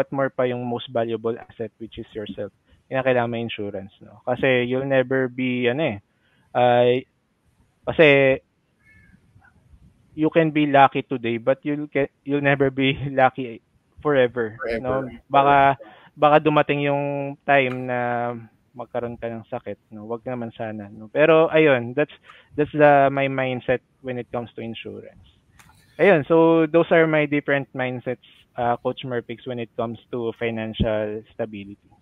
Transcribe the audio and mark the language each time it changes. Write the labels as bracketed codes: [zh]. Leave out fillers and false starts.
[en] What more [tl] pa yung [en] most valuable asset which is yourself. [tl] Kinakailangan may insurance, no? Kasi [en] you'll never be kasi you can be lucky today but you'll never be lucky forever, no? Forever. [tl] Baka dumating yung time na magkaroon ka ng sakit, no? Wag naman sana, no? Pero ayun, [en] that's my mindset when it comes to insurance. [tl] Ayun, [en] so those are my different mindsets, Coach Murpix, when it comes to financial stability.